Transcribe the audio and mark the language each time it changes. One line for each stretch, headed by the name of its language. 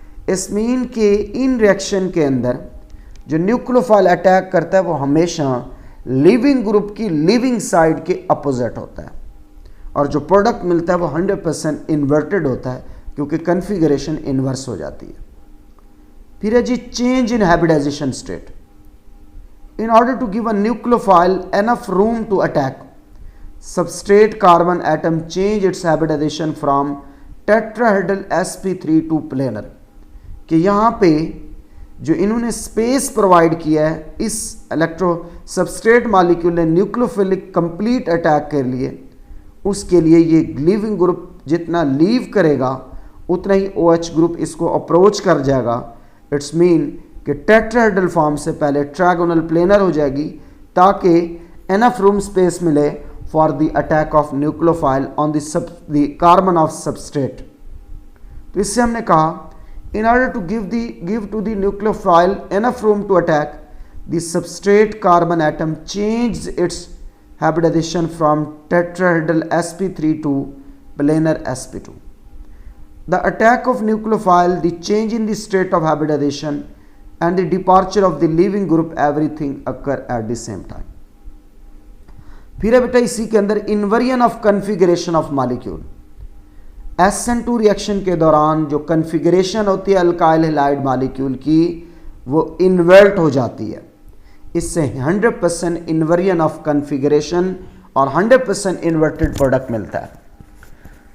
Hindi: इस मीन के इन रिएक्शन के अंदर जो न्यूक्लियोफाइल अटैक करता है वो हमेशा लिविंग ग्रुप की लिविंग साइड के अपोजिट होता है, और जो प्रोडक्ट मिलता है वो 100% इन्वर्टेड होता है क्योंकि कन्फिगरेशन इन्वर्स हो जाती है। फिर है जी change in hybridisation state.
English: In order to give a nucleophile enough room to attack, substrate carbon atom change its hybridization from tetrahedral sp3 to planar।
Hindi: कि यहाँ पे जो इन्होंने स्पेस प्रोवाइड किया है इस इलेक्ट्रो सबस्ट्रेट मॉलिक्यूल ने न्यूक्लियोफिलिक कंप्लीट अटैक के लिए, उसके लिए ये लिविंग ग्रुप जितना लीव करेगा उतना ही OH ग्रुप इसको अप्रोच कर जाएगा। इट्स मीन कि टेट्राहेड्रल फॉर्म से पहले ट्रायगोनल प्लेनर हो जाएगी ताकि एनफ रूम स्पेस मिले
English: for the attack of nucleophile on the carbon of substrate।
Hindi: तो इससे हमने कहा
English: In order to give to the nucleophile enough room to attack, the substrate carbon atom changes its hybridization from tetrahedral sp3 to planar sp2. The attack of nucleophile, the change in the state of hybridization, and the departure of the leaving group, everything occur at the same time.
Hindi: फिर है बेटा इसी के अंदर inversion of configuration of molecule. SN2 reaction के दौरान जो configuration होती है अल्काइल हैलाइड मॉलिक्यूल की वो इन्वर्ट हो जाती है। इससे 100% इन्वर्जन ऑफ कन्फिगरेशन और 100% इन्वर्टेड प्रोडक्ट मिलता है।